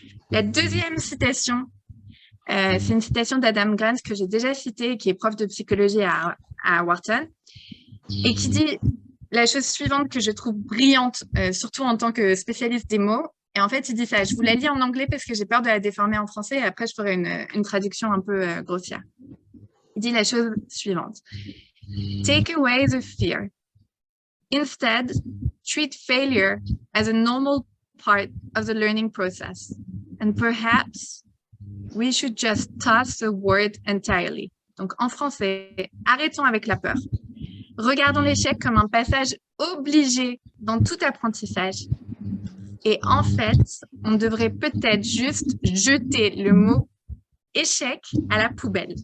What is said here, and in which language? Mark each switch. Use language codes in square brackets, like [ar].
[fr] La deuxième citation, c'est une citation d'Adam Grant que j'ai déjà citée, qui est prof de psychologie à Wharton, et qui dit la chose suivante que je trouve brillante, surtout en tant que spécialiste des mots. Et en fait, il dit ça. Je vous la lis en anglais parce que j'ai peur de la déformer en français et après, je ferai une traduction un peu grossière. Il dit la chose suivante. [en] Take away the fear. Instead, treat failure as a normal part of the learning process. And perhaps we should just toss the word entirely. [fr] Donc, en français, arrêtons avec la peur. Regardons l'échec comme un passage obligé dans tout apprentissage. Et en fait, on devrait peut-être juste jeter le mot échec à la poubelle.